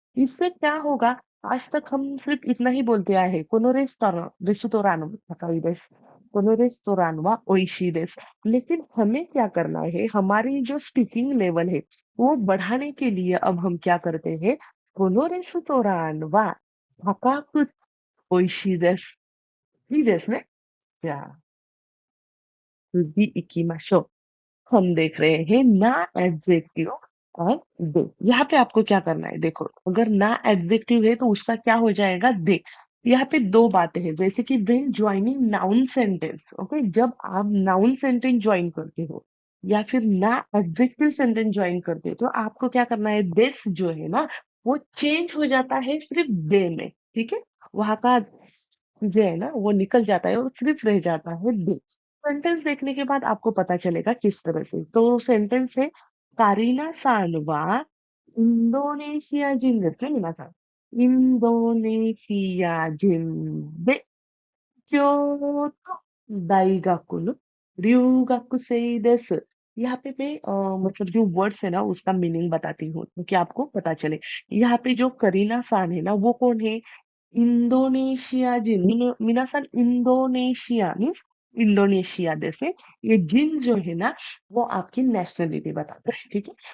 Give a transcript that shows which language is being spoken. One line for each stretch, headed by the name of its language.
Hindi: इससे क्या होगा, आज तक हम सिर्फ इतना ही बोलते आए हैं, कोनो रेस्टोरेंट रेस्टोरान कोनो रेस्टोरां वा ओइशी देस। लेकिन हमें क्या करना है, हमारी जो स्पीकिंग लेवल है वो बढ़ाने के लिए अब हम क्या करते हैं, कोनो रेस्टोरां वा हकाकु ओइशी देस।
Japanese: いいですね。じゃあ、次行きましょう।
Hindi: हम देख रहे हैं ना एडजेक्टिव और दे। यहाँ पे आपको क्या करना है, देखो अगर ना एडजेक्टिव है तो उसका क्या हो जाएगा, दे। यहाँ पे दो बातें हैं, जैसे कि when joining noun sentence, okay, जब आप नाउन सेंटेंस ज्वाइन करते हो या फिर ना एडजेक्टिव सेंटेंस ज्वाइन करते हो, तो आपको क्या करना है, दिस जो है ना वो चेंज हो जाता है सिर्फ दे में, ठीक है। वहां का जो है ना वो निकल जाता है और सिर्फ रह जाता है दे। सेंटेंस देखने के बाद आपको पता चलेगा किस तरह से।
Japanese: तो सेंटेंस है, कारीना सानवा इंडोनेशिया जिनですね、皆さん。インドネシア人で京都大学の留学生です。
Hindi: यहाँ पे मैं मतलब जो वर्ड्स है ना उसका मीनिंग बताती हूँ क्योंकि आपको पता चले। यहाँ पे जो करीना सान है ना वो कौन है, इंडोनेशिया जिन, मिनासन इंडोनेशिया मीन्स इंडोनेशिया जैसे, ये जिन जो है ना वो आपकी नेशनलिटी बताता है, ठीक है।